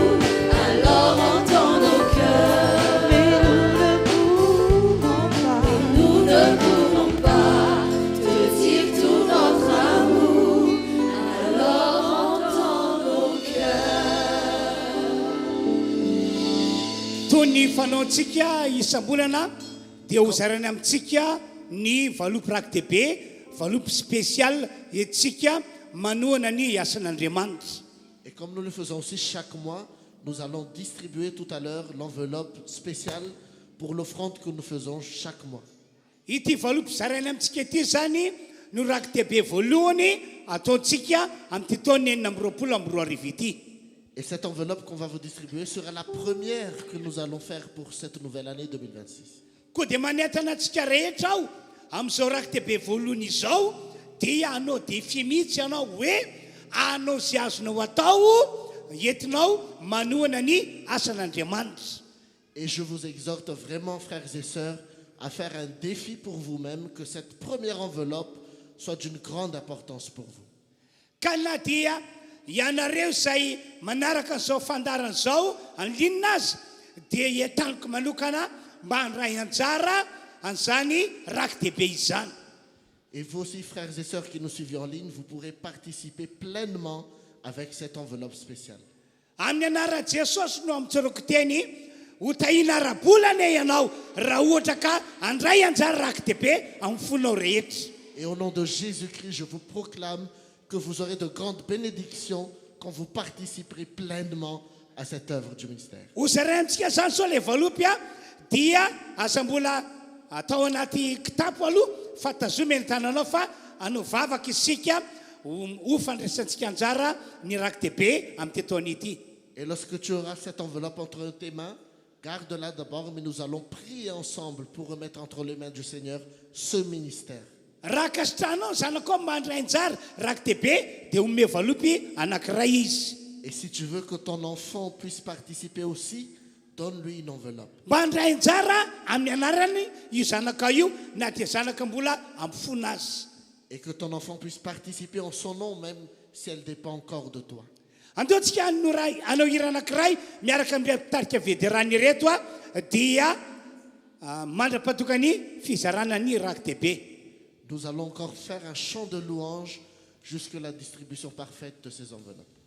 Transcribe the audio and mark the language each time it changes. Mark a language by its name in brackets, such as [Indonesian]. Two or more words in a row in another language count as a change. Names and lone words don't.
[French] Alors entends nos cœurs. Mais nous ne pourrons pas. Nous ne pourrons pas te dire tout notre amour. Alors entends nos cœurs. [Malagasy] toy ny fanaontsika isam-bolana dia hozarany amintsika ny valopy raky-dehibe valopy spécial etsika manohana ny asan'Andriamanitra. [French] Et comme nous le faisons aussi chaque mois, nous allons distribuer tout à l'heure l'enveloppe spéciale pour l'offrande que nous faisons chaque mois. [Malagasy] Ity valopy zarainy amintsika ity zany no raky-dehibe voalohany ataontsika amin'ity taona 2024 ity. [French] Et cette enveloppe qu'on va vous distribuer sera la première que nous allons faire pour cette nouvelle année 2026. [Malagasy] Koa dia manentana antsika rehetra aho amin'izao raky-dehibe voalohany izao dia anao defia mihitsy ianao hoe anao sy azonao atao entinao manohana ny asan'Andriamanitra. [French] Et je vous exhorte vraiment, frères et sœurs, à faire un défi pour vous-même, que cette première enveloppe soit d'une grande importance pour vous. [Malagasy] Ka na dia ianareo izay manaraka an'izao fandarana izao anlinina azy dia entaniko manokana mba handray anjara an'izany raky-dehibe izany. [French] Et vous aussi, frères et sœurs qui nous suivent en ligne, vous pourrez participer pleinement avec cette enveloppe spéciale. [Malagasy] Amin'ny anaran'i Jesosy no amitsoroko teny ho tahina ara-bolana ianao raha ohatra ka handray anjara raky-dehibe amin'ny fonao rehetra. [French] Et au nom de Jésus-Christ, je vous proclame que vous aurez de grandes bénédictions quand vous participerez pleinement à cette œuvre du ministère. [Malagasy] Hozarantsika zany sao le valopy dia aza-mbola atao anaty kitapo aloha fa tazomeny tananao fa anovavaka isika ho fandraisantsika anjara ny raky-dehibe amin'ity taona ity. [French] Et lorsque tu auras cette enveloppe entre tes mains, garde-la d'abord, mais nous allons prier ensemble pour remettre entre les mains du Seigneur ce ministère. [Malagasy] Raha kasitranao zanako mandray anjara raky-dehibe dia omeo valopy anankiray izy. [French] Et si tu veux que ton enfant puisse participer aussi, donne-lui une enveloppe. [Malagasy] Mandray anjara amin'ny anarany io zanaka io na dia zanaka mbola ampifona azy. [French] Et que ton enfant puisse participer en son nom, même si elle dépend encore de toi. [Malagasy] Andeontsika anao hira anankiray miaraka amin'ilay mpitarika vétéran ireto dia mandra-patokany fizarana ny raky-dehibe. [French] Nous allons encore faire un chant de louange jusqu'à la distribution parfaite de ces enveloppes.